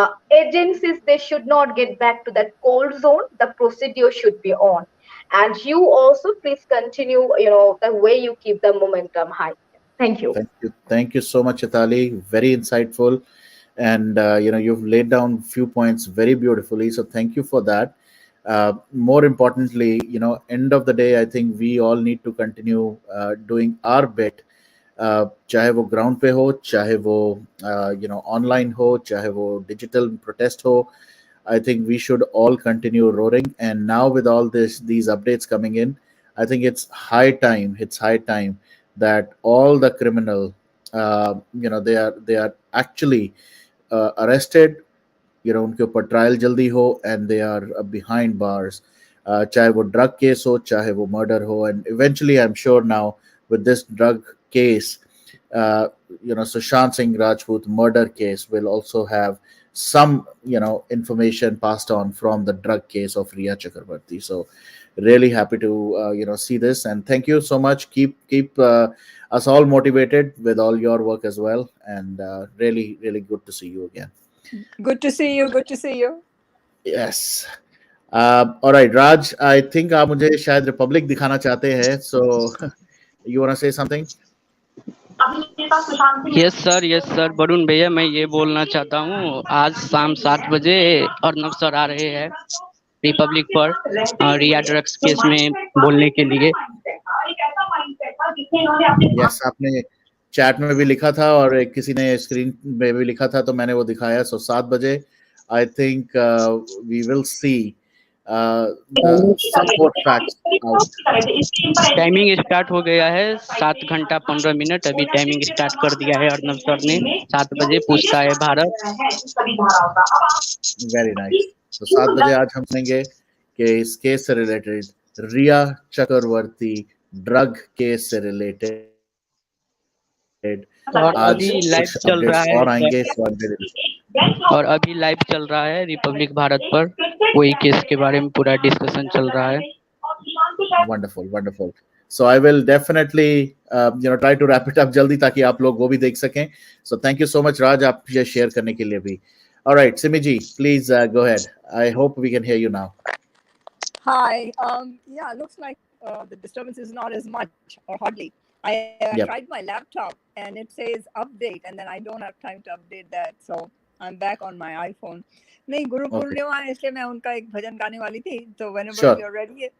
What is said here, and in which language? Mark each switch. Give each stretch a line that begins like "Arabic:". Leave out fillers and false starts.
English: Agencies, they should not get back to that cold zone. The procedure should be on, and you also please continue, the way you keep the momentum high. Thank you. Thank you so much, Atali. Very insightful, and you've laid down few points very beautifully. So thank you for that. More importantly, end of the day, I think we all need to continue doing our bit.
Hindi: चाहे वो ground पे हो, चाहे वो online हो, चाहे वो digital protest हो,
English: I think we should all continue roaring. And now with all these updates coming in, I think it's high time. It's high time that all the criminal, they are actually arrested.
Hindi: उनके ऊपर trial जल्दी हो,
English: and they are behind bars.
Hindi: चाहे वो drug case हो, चाहे वो murder हो,
English: and eventually I'm sure now with this drug case, Sushant Singh Rajput murder case will also have some information passed on from the drug case of Rhea Chakraborty. So really happy to see this, and thank you so much. Keep us all motivated with all your work as well, and really good to see you again. Good to see you. Good to see you. Yes. All right, Raj, I think
Hindi: आप मुझे शायद Republic दिखाना चाहते हैं,
English: so you want to say something?
Hindi: Yes sir Varun भैया, मैं ये बोलना चाहता हूँ, आज शाम 7 बजे अर्नब सर आ रहे हैं रिपब्लिक पर रिया ड्रग्स केस में बोलने के लिए. यस, आपने चैट में भी लिखा था और किसी ने स्क्रीन में भी लिखा था, तो मैंने वो दिखाया.
English: So 7 बजे I think we will see support facts out.
Hindi: Timing start हो गया है 7 घंटा 15 मिनट. अभी टाइमिंग स्टार्ट कर दिया है अर्नब सर ने. 7 बजे पूछता है भारत.
English: Very nice.
Hindi: तो 7 बजे आज हम सुनेंगे कि इस केस से रिलेटेड, रिया चक्रवर्ती ड्रग केस से रिलेटेड और अभी लाइव चल रहा है और आएंगे. और अभी लाइव चल रहा है रिपब्लिक भारत पर, वही केस के बारे में पूरा डिस्कशन चल रहा है.
English: Wonderful. So I will definitely try to wrap it up
Hindi: जल्दी, ताकि आप लोग वो भी देख सकें.
English: So thank you so much, Raj,
Hindi: आप ये शेयर करने के लिए भी.
English: All right, Simi ji, please go ahead. I hope we can hear you now. Hi. Yeah, looks like the disturbance is not as much, or hardly. I tried my laptop and it says update, and then I don't have time to update that, so I'm back on my iPhone.
Hindi: नहीं, गुरु पूर्णिमा है, इसलिए मैं उनका एक भजन गाने वाली थी, तो
English: whenever you're ready.